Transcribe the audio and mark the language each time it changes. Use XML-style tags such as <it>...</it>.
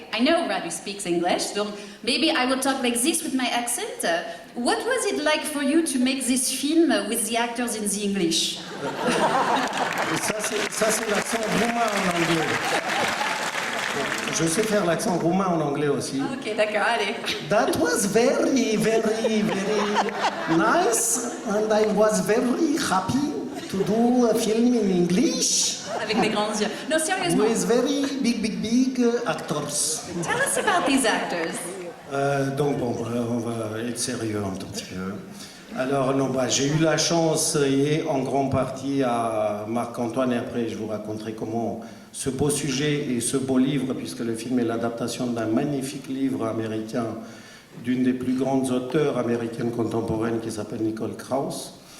<en>I know Radu speaks English, so maybe I will talk like this with my accent. What was it like for you to make this film with the actors in the English?</en> <fr>Ça c'est l'accent roumain en anglais. Je sais faire l'accent roumain en anglais aussi. Ok, d'accord, allez.</fr> <en>That was very, very, very nice, and I was very happy to do a film in English.</en> <fr>Avec des grands yeux. Non, sérieusement.</fr> <en>With very big actors. Tell us about these actors.</en> <fr>Donc bon, on va être sérieux un tout petit peu. Alors non, j'ai eu la chance, et en grande partie à Marc-Antoine, et après je vous raconterai comment ce beau sujet et ce beau livre, puisque le film est l'adaptation d'un magnifique livre américain d'une des plus grandes auteurs américaines contemporaines qui s'appelle Nicole Krauss.</fr>